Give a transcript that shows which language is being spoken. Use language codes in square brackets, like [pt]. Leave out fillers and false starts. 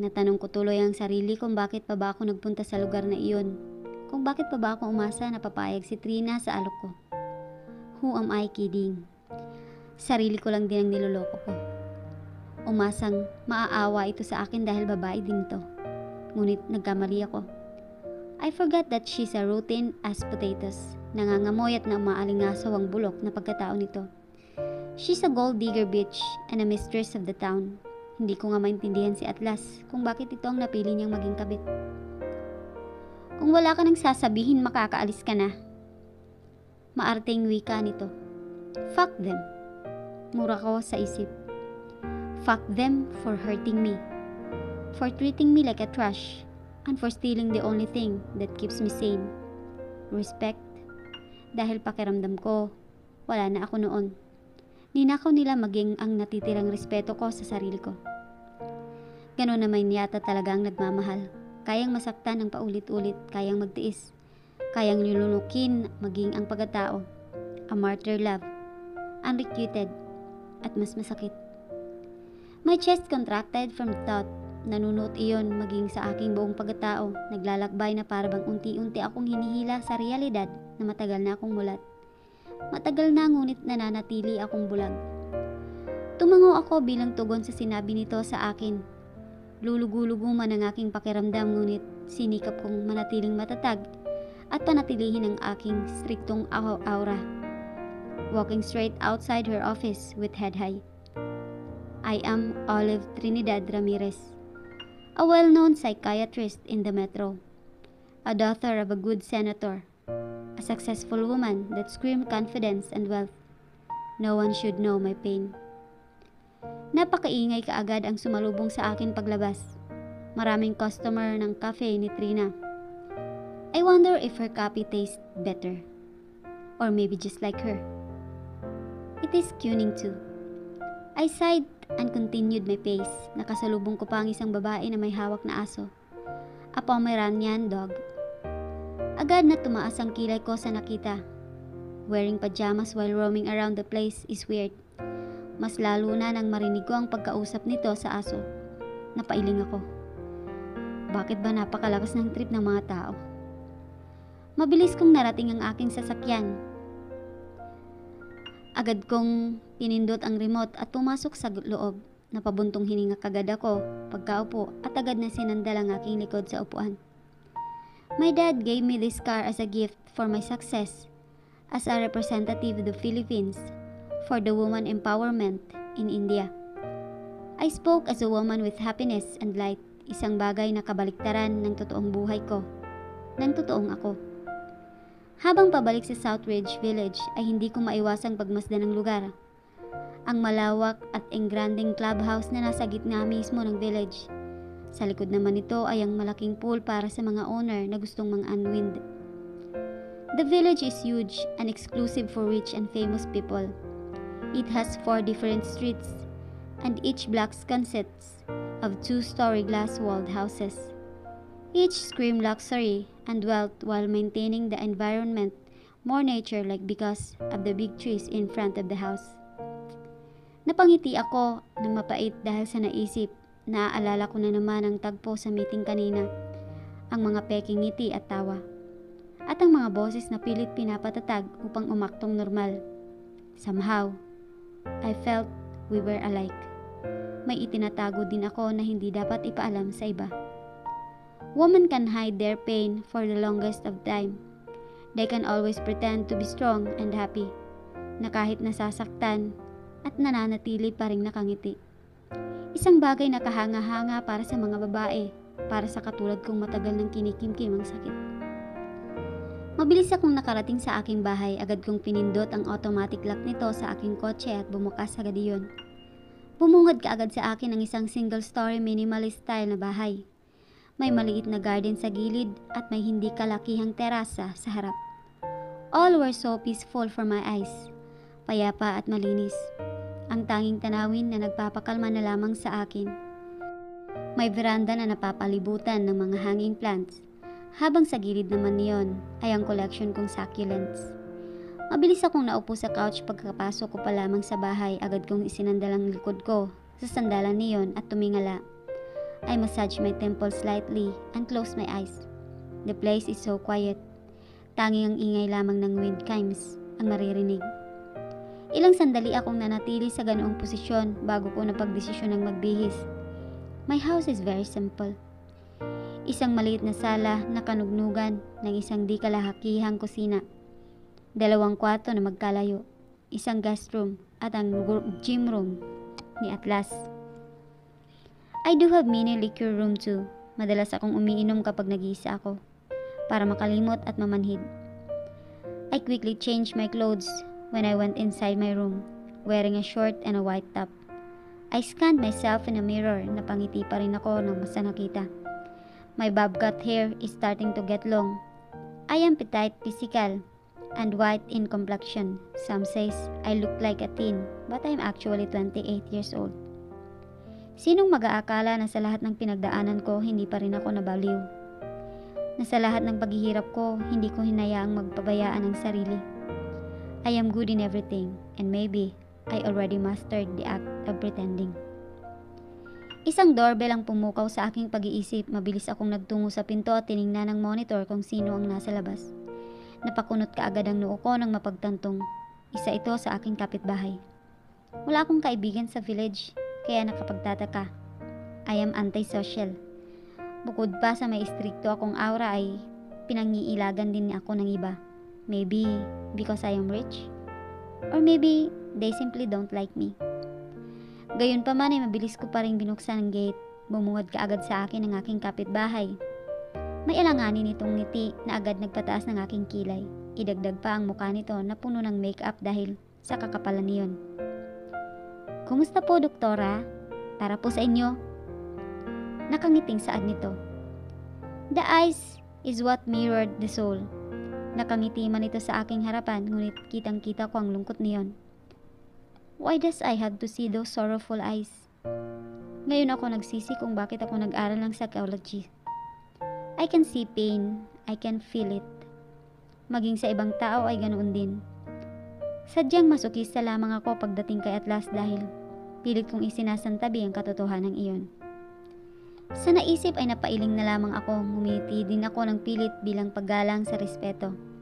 [tl] Natanong ko tuloy ang sarili kung bakit pa ba ako nagpunta sa lugar na iyon. Kung bakit pa ba ako umasa na papayag si Trina sa alok ko. [en] Who am I kidding? [tl] Sarili ko lang din ang niloloko ko. Umasang maaawa ito sa akin dahil babae din to. Ngunit nagkamali ako. [en] I forgot that she's a routine as potatoes. [tl] Nangangamoy at namaalingasaw ang bulok na pagkatao nito. [en] She's a gold digger bitch and a mistress of the town. [tl] Hindi ko nga maintindihan si Atlas kung bakit ito ang napili niyang maging kabit. Kung wala ka nang sasabihin, makakaalis ka na. Maarteng wika nito. [en] Fuck them. [tl] Mura ko sa isip. [en] Fuck them for hurting me. For treating me like a trash. And for stealing the only thing that keeps me sane. Respect. [tl] Dahil pakiramdam ko, wala na ako noon. Ninakaw nila maging ang natitirang respeto ko sa sarili ko. Ganon naman yata talaga ang nagmamahal. Kayang masaktan ng paulit-ulit, kayang magtiis, kayang nilulukin maging ang pagkatao. [en] A martyr love. Unrequited. [tl] At mas masakit. [en] My chest contracted from the thought. [tl] Nanunuot iyon maging sa aking buong pagkatao. Naglalakbay na parabang unti-unti akong hinihila sa realidad na matagal na akong mulat. Matagal na ngunit nananatili akong bulag. Tumango ako bilang tugon sa sinabi nito sa akin. Lulugo-lugo man ang aking pakiramdam ngunit sinikap kong manatiling matatag at panatilihin ang aking striktong aura. [en] Walking straight outside her office with head high. I am Olive Trinidad Ramirez, a well-known psychiatrist in the metro, a daughter of a good senator, a successful woman that screamed confidence and wealth. No one should know my pain. [tl] Napakaingay kaagad ang sumalubong sa akin paglabas. Maraming customer ng cafe ni Trina. [en] I wonder if her coffee tastes better. Or maybe just like her. It is tuning too. I sighed and continued my pace. [tl] Nakasalubong ko pa ang isang babae na may hawak na aso. [en] A Pomeranian dog. [tl] Agad na tumaas ang kilay ko sa nakita. [en] Wearing pajamas while roaming around the place is weird. [tl] Mas lalo na nang marinig ko ang pagkausap nito sa aso. Napailing ako. Bakit ba napakalakas ng trip ng mga tao? Mabilis kong narating ang aking sasakyan. Agad kong pinindot ang remote at pumasok sa loob. Napabuntong hininga kagad ako pagkaupo at agad na sinandal ang aking likod sa upuan. [en] My dad gave me this car as a gift for my success as a representative of the Philippines for the woman empowerment in India. I spoke as a woman with happiness and light, [tl] isang bagay na kabaliktaran ng totoong buhay ko, ng totoong ako. Habang pabalik sa Southridge Village ay hindi ko maiwasang pagmasdan ng lugar. Ang malawak at engranding clubhouse na nasa gitna mismo ng village. Sa likod naman nito ay ang malaking pool para sa mga owner na gustong mang-unwind. [en] The village is huge and exclusive for rich and famous people. It has 4 different streets and each block consists of 2-story glass-walled houses. Each scream luxury and wealth while maintaining the environment more nature-like because of the big trees in front of the house. [tl] Napangiti ako ng mapait dahil sa naisip. Naaalala ko na naman ang tagpo sa meeting kanina. Ang mga peking ngiti at tawa. At ang mga boses na pilit pinapatatag upang umaktong normal. [en] Somehow, I felt we were alike. [tl] May itinatago din ako na hindi dapat ipaalam sa iba. [en] Women can hide their pain for the longest of time. They can always pretend to be strong and happy, [tl] na kahit nasasaktan at nananatili pa ring nakangiti. Isang bagay na kahanga-hanga para sa mga babae, para sa katulad kong matagal ng kinikimkim ang sakit. Mabilis akong nakarating sa aking bahay, agad kong pinindot ang automatic lock nito sa aking kotse at bumukas agad iyon. Bumungad kaagad sa akin ang isang single-story minimalist style na bahay. May maliit na garden sa gilid at may hindi kalakihang terasa sa harap. [en] All were so peaceful for my eyes. [tl] Payapa at malinis. Ang tanging tanawin na nagpapakalma na lamang sa akin. May veranda na napapalibutan ng mga hanging plants. Habang sa gilid naman niyon ay ang collection kong succulents. Mabilis akong naupo sa couch pagkapasok ko pa lamang sa bahay. Agad kong isinandal ang likod ko sa sandalan niyon at tumingala. [en] I massaged my temples slightly and closed my eyes. The place is so quiet. [tl] Tanging ang ingay lamang ng wind chimes ang maririnig. Ilang sandali akong nanatili sa ganoong posisyon bago ko napagdesisyon ng magbihis. [en] My house is very simple. [tl] Isang maliit na sala na kanugnugan ng isang di kalahakihang kusina. 2 kwarto na magkalayo. Isang guest room at ang gym room ni Atlas. [en] I do have mini liquor room too. [tl] Madalas akong umiinom kapag nag-iisa ako para makalimot at mamanhid. [en] I quickly changed my clothes when I went inside my room, wearing a short and a white top. I scanned myself in a mirror. [tl] Napangiti pa rin ako nang basta nakita. [en] My bobcat hair is starting to get long. I am petite physical and white in complexion. Some says I look like a teen, but I am actually 28 years old. [tl] Sinong mag-aakala na sa lahat ng pinagdaanan ko, hindi pa rin ako nabaliw? Na sa lahat ng paghihirap ko, hindi ko hinayaang magpabayaan ang sarili. [en] I am good in everything, and maybe I already mastered the act of pretending. [tl] Isang doorbell ang pumukaw sa aking pag-iisip. Mabilis akong nagtungo sa pinto at tiningnan ng monitor kung sino ang nasa labas. Napakunot kaagad ang noo ko nang mapagtantong isa ito sa aking kapitbahay. Wala akong kaibigan sa village, kaya nakapagtataka. [en] I am antisocial. [tl] Bukod pa sa may istrikto akong aura ay pinangiilagan din ako ng iba. [en] Maybe because I am rich? Or maybe they simply don't like me. [tl] Gayunpaman ay mabilis ko pa rin binuksan ang gate. Bumungad kaagad sa akin ang aking kapitbahay. May alanganin itong ngiti na agad nagpataas ng aking kilay. Idagdag pa ang mukha nito na puno ng make-up dahil sa kakapalan niyon. Kumusta po, doktora? Para po sa inyo. Nakangiting saad nito. [en] The eyes is what mirrored the soul. [tl] Nakangiti man ito sa aking harapan, ngunit kitang-kita ko ang lungkot niyon. [en] Why does I have to see those sorrowful eyes? [tl] Ngayon ako nagsisi kung bakit ako nag-aral ng psychology. [en] I can see pain, I can feel it. [tl] Maging sa ibang tao ay ganoon din. Sadyang masokista lamang ako pagdating kay Atlas dahil pilit kong isinasantabi ang katotohanan iyon. Sa naisip ay napailing na lamang ako, ngumiti din ako ng pilit bilang paggalang sa respeto.